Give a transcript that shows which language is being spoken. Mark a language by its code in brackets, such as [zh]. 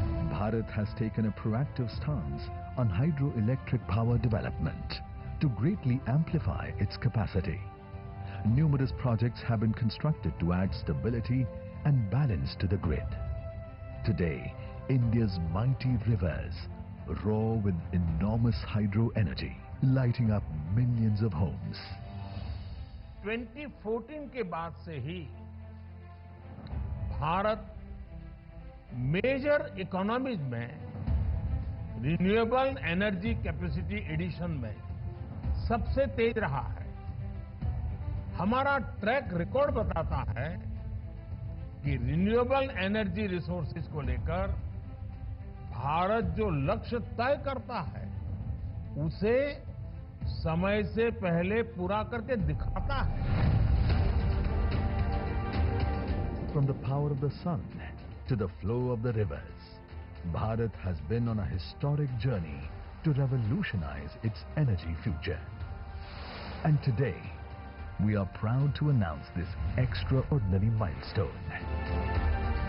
[en] Bharat has taken a proactive stance on hydroelectric power development to greatly amplify its capacity. Numerous projects have been constructed to add stability and balance to the grid. Today, India's mighty rivers roar with enormous hydro energy, lighting up millions of homes. [hi] 2014 के बाद से ही Bharat major economies में renewable energy capacity addition में सबसे तेज रहा है. हमारा track record बताता है कि रिन्यूएबल एनर्जी रिसोर्सेज को लेकर भारत जो लक्ष्य तय करता है उसे समय से पहले पूरा करके दिखाता है. [en] From the power of the sun to the flow of the rivers, Bharat has been on a historic journey to revolutionize its energy future. And today, we are proud to announce this extraordinary milestone.